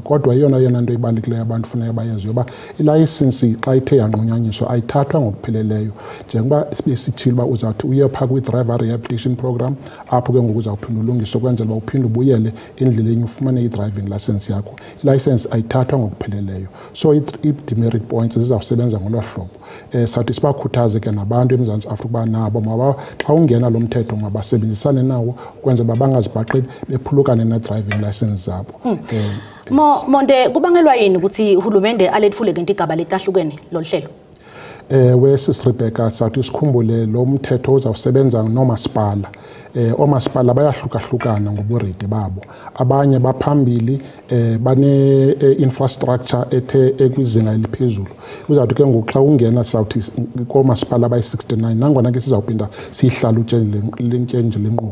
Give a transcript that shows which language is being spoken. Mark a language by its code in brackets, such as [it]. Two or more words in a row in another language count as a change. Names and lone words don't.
[xh] Kodwa yona nto ibalulekileyo abantu funeka bayenze yoba ilayisensi xa ithe yanqunyanyiswa ayithathwa ngokupheleleyo njengoba besithile uba uzawuthi uye phaa kwi- [en] driver rehabilitation program [xh] apho ke ngoku uzawuphinda ulungiswa ukwenzela uba uphinde ubuyele endleleni ufumane i- [en] driving license [xh] yakho. Ilayisensi ayithathwa ngokupheleleyo, so i- [en] demerit points [xh] zizawusebenza ngolo hlobo. Sathi sibakhuthaze ke nabantu eMzantsi Afrika uba nabo xa ungena lo mthetho mabasebenzisane nawo ukwenzela uba bangazibhaqi bephulukane ne- [en] driving license [xh] zabo. [zu] Monde kubangelwa yini ukuthi uhulumende alethule ngento igaba letahlukene lo hlelo? [xh] Sis Rebecca, sathi sikhumbule lo mthetho uzawusebenza nomasipala. Omasipala bayahlukahlukana ngoburedi babo. Abanye baphambili bane-infrastructure ethe ekwizinga eliphezulu. Uzawuthi ke ngoku xa ungena sawuthi koomasipala abayi-69 nangona ke sizawuphinda siyihlala utshentshi lenkqubo.